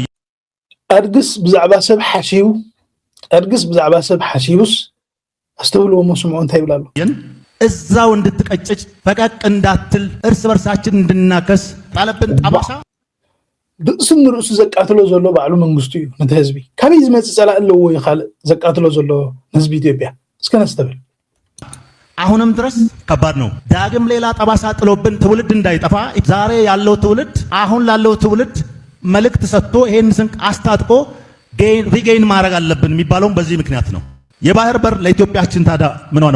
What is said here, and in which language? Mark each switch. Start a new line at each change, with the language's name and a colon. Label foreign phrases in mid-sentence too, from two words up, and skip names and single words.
Tigrinya: አድግስ ብዛዕባ ሰብ ሓሲቡ አድግስ ብዛዕባ ሰብ ሓሲቡስ አስተውሎ መስሙዑ እንታይ ይብላሉ?
Amharic: እዛው እንድትቀጭጭ ፈቀቅ እንዳትል እርስ በርሳችን እንድናከስ ጣለብን ጠባሳ
Tigrinya: ብእስን ርእሱ ዘቃትሎ ዘሎ ባዕሉ መንግስቱ እዩ ነቲ ህዝቢ ካበይ ዝመፅእ ጸላእ ኣለዎ ይኻል ዘቃትሎ ዘሎ ህዝቢ ኢትዮጵያ እስከነስተብል
Amharic: አሁንም ድረስ ከባድ ነው። ዳግም ሌላ ጠባሳ ጥሎብን ትውልድ እንዳይጠፋ ዛሬ ያለው ትውልድ አሁን ላለው ትውልድ መልእክት ሰጥቶ ይሄን ስንቅ አስታጥቆ ሪጌን ማድረግ አለብን የሚባለው በዚህ ምክንያት ነው። የባህር በር ለኢትዮጵያችን ታዲያ ምን ሆነው?